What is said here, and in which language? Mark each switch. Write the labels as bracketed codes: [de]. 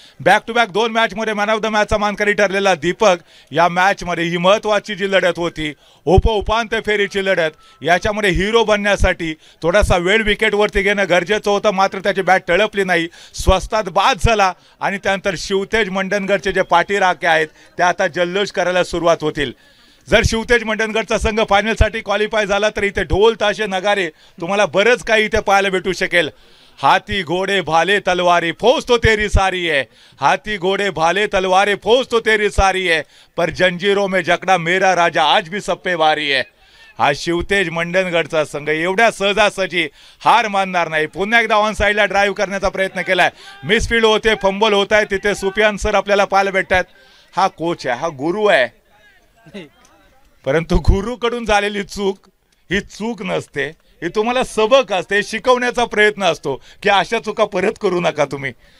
[mr] Back to back 2 मॅचमध्ये man of the मॅचचा मानकरी ठरलेला दीपक या मॅचमध्ये ही महत्त्वाची जी लढत होती, उपांत्य फेरीची लढत, याच्यामध्ये हिरो बनण्यासाठी थोडासा वेळ विकेटवरती घेणं गरजेचं होतं, मात्र त्याची बॅट टळपली नाही. स्वस्तात बाद झाला, आणि त्यानंतर शिवतेज मंडणगडचे जे पाठीराखे आहेत ते आता जल्लोष करायला सुरुवात होतील. जर शिवतेज मंडणगडचा संघ फायनलसाठी क्वालिफाय झाला तर इथे ढोल ताशे नगारे तुम्हाला बरंच काही इथे पाहायला भेटू शकेल. [hi] हाथी घोडे भाले तलवारी फौज तो तेरी सारी है, हाथी घोडे भाले तलवारी फौज तो तेरी सारी है, पर जंजीरों में जकड़ा मेरा राजा आज भी सब पे भारी है. [mr] हा शिवतेज मंडणगडचा संघ एवढ्या सहजासहजी हार मानणार नाही. पुन्हा एकदा ऑन साईडला ड्राईव्ह करण्याचा प्रयत्न केलाय. मिसफील्ड होते, फंबल होत आहे. तिथे सुफियान सर आपल्याला पाहायला भेटतात. हा कोच आहे, हा गुरु आहे, परंतु गुरुकडून झालेली चूक ही चूक नसते, ही तुम्हाला सबक असते, शिकवण्याचा प्रयत्न असतो की अशा चुका परत करू नका तुम्ही.